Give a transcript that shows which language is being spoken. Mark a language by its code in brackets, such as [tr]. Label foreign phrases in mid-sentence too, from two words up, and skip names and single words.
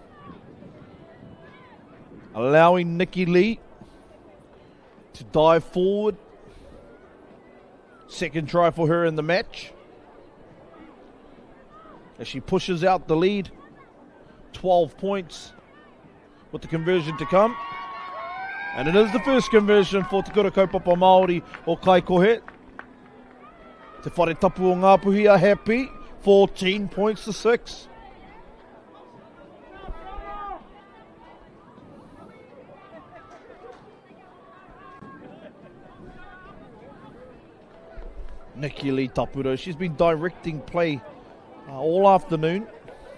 [en] Allowing Nikki Lee to dive forward. Second try for her in the match. As she pushes out the lead. 12 points with the conversion to come. And it is the first conversion for Te Kura Kaupapa Māori o Kaikohe. Te whare tapu o Ngāpuhi are happy. 14 points to 6. Nikki Lee Tapuro, she's been directing play all afternoon.